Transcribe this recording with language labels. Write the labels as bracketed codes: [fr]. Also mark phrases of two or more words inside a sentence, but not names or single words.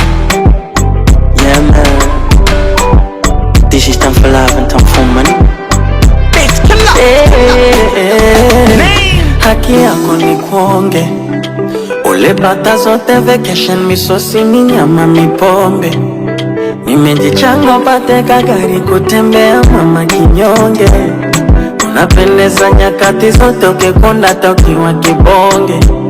[en] Yeah, man. This is time for love and time for money. Bitch, kill up. [sw] Eh, eh, eh. Haki yako ni kuonge. Ule bata zote vacation, misosi, minyama, mipombe. Nimejichanga upate kagari kutembea mama kinyonge. Unapendeza nyakati zote ukikonda hata ukiwa kibonge.